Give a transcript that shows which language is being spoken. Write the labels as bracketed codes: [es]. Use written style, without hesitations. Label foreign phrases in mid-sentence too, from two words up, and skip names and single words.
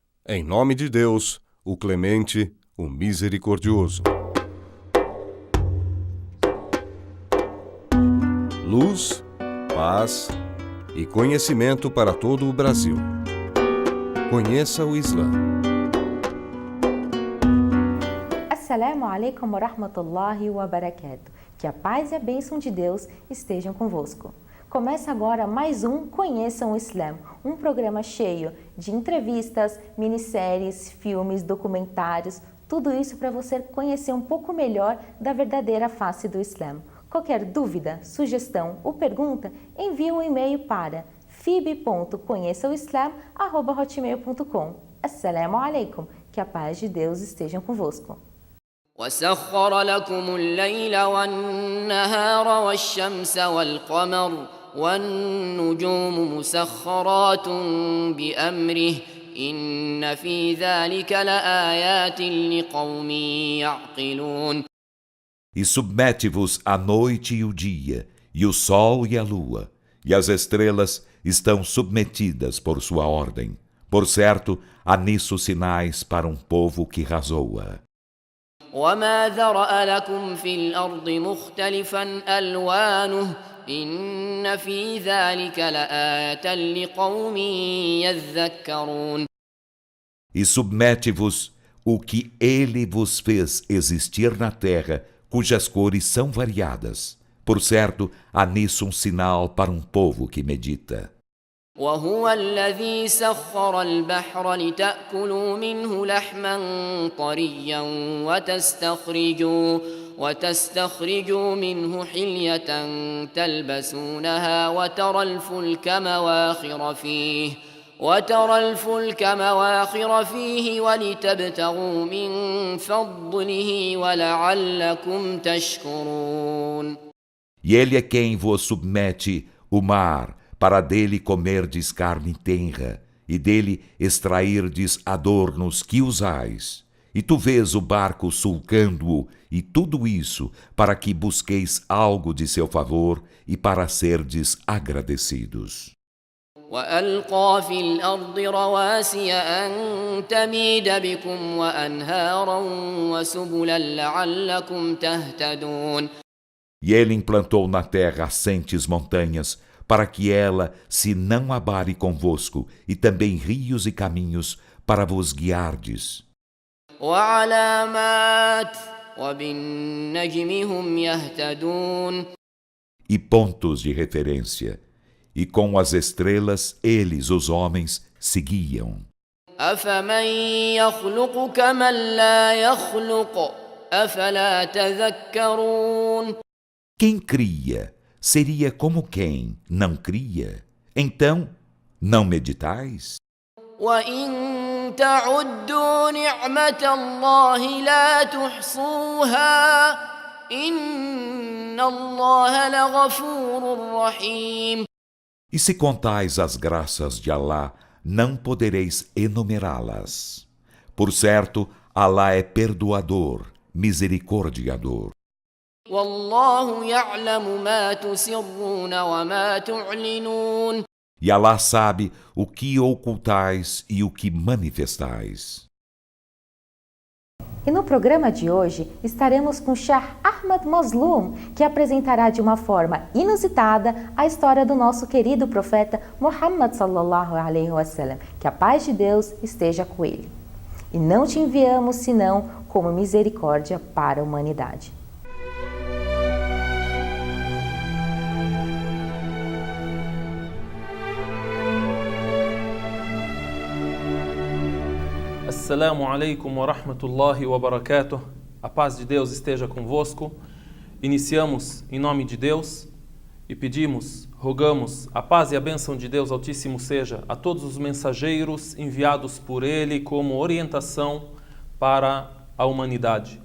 [pt] Em nome de Deus, o clemente, o misericordioso. Luz, paz e conhecimento para todo o Brasil. Conheça o Islã. [ar] السلام عليكم ورحمة الله وبركاته. [pt] Que a paz e a bênção de Deus estejam convosco. Começa agora mais um Conheçam o Islã, um programa cheio de entrevistas, minisséries, filmes, documentários, tudo isso para você conhecer um pouco melhor da verdadeira face do Islã. Qualquer dúvida, sugestão ou pergunta, envie um e-mail para fib.conheçaoislam@hotmail.com. [ar] السلام عليكم, [pt] que a paz de Deus esteja convosco. [ar] وسخر لكم الليل والنهار والشمس والقمر والنجوم مسخرات بأمره إن في ذلك لآيات لقوم يعقلون. [pt] E submete-vos a noite e o dia, e o sol e a lua, e as estrelas estão submetidas por sua ordem. Por certo, há nisso sinais para um povo que razoa. [ar] وما ذرأ لكم في الأرض مختلفا ألوانه إن في ذلك لآية لقوم يذكرون. [pt] E submete-vos o que ele vos fez existir na terra, cujas cores são variadas. Por certo, há nisso um sinal para um povo que medita. [ar] وهو الذي سخر البحر لتأكلوا منه لحما طريا وتستخرجوا منه حلية تلبسونها وترى الفلك مواخر فيه ولتبتغوا من فضله ولعلكم تشكرون. [pt] E ele é quem vos submete o mar, para dele comerdes carne tenra, e dele extrairdes adornos que usais. E tu vês o barco sulcando-o, e tudo isso para que busqueis algo de seu favor e para serdes agradecidos. [ar] وألقى في الأرض رواسي أن تميد بكم وأنهارا وسبلا لعلكم تهتدون. [pt] E ele implantou na terra assentes montanhas, para que ela se não abale convosco, e também rios e caminhos para vos guiardes. [ar] وعلامات وبالنجم هم يهتدون. [pt] E pontos de referência, e com as estrelas eles, os homens, seguiam. [ar] أفمن يخلق كمن لا يخلق أفلا تذكرون. [pt] Quem cria seria como quem não cria. Então, não meditais? [ar] وإن تعدوا نعمة الله لا تحصوها إن الله لغفور رحيم. [pt] E se contais as graças de Alá, não podereis enumerá-las. Por certo, Alá é perdoador, misericordiador. [ar] والله يعلم ما تسرون وما تعلنون. [pt] E Alá sabe o que ocultais e o que manifestais. E no programa de hoje estaremos com Shah Ahmad Mazloum, que apresentará de uma forma inusitada a história do nosso querido profeta Muhammad [ar] صلى الله عليه وسلم. [pt] Que a paz de Deus esteja com ele. E não te enviamos senão como misericórdia para a humanidade. [ar] السلام عليكم ورحمة الله وبركاته. [pt] A paz de Deus esteja convosco. Iniciamos em nome de Deus e pedimos, rogamos, a paz e a bênção de Deus Altíssimo seja a todos os mensageiros enviados por Ele como orientação para a humanidade.